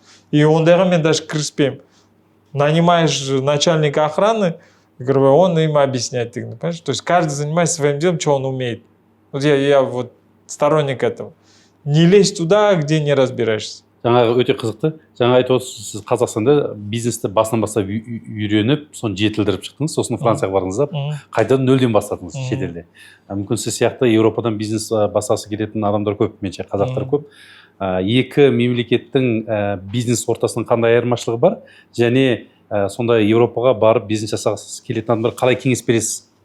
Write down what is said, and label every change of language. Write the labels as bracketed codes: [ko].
[kk] И ондайға мен даже кіріспеймін. [ru] Нанимаешь начальника охраны, он им объясняет. Понимаешь? То есть каждый занимается своим делом, что он умеет. Вот я вот сторонник этого. Не лезь туда, где не разбираешься. [kk] Жаңағы өте қызықты. Жаңа айтып отырсыз, сіз Қазақстанда бизнесті басынан бастап үйреніп, соны жетілдіріп шықтыңыз, сосын Францияға бардыңыз да, қайтадан нөлден бастадыңыз шетелде. Мүмкін сіз сияқты Еуропадан бизнес бастағысы келетін адамдар көп, менше қазақтар көп. Екі мемлекеттің бизнес ортасының қандай айырмашылығы бар, және сондай Еуропаға барып бизнес жасағысы келетін адамдар қалай кеңес бересіз?